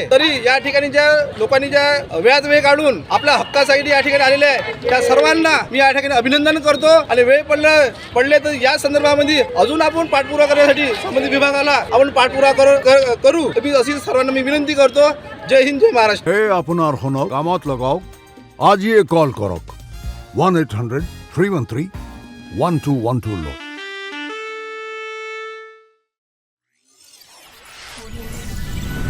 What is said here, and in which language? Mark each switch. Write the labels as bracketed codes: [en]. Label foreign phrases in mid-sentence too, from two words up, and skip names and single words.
[mr] तरी या ठिकाणी ज्या लोकांनी ज्या वेळात वेळ काढून आपल्या हक्कासाठी या ठिकाणी आलेले आहे त्या सर्वांना मी या ठिकाणी अभिनंदन करतो आणि वेळ पडले तर या संदर्भामध्ये अजून आपण पाठपुरावा करण्यासाठी संबंधित विभागाला आपण पाठपुरावा करू मी अशी सर्वांना मी विनंती करतो। जय हिंद, जय महाराष्ट्र। [as] हे আপনার হন কামত লগাও আজই কল করক 1-800-313-1212 লো।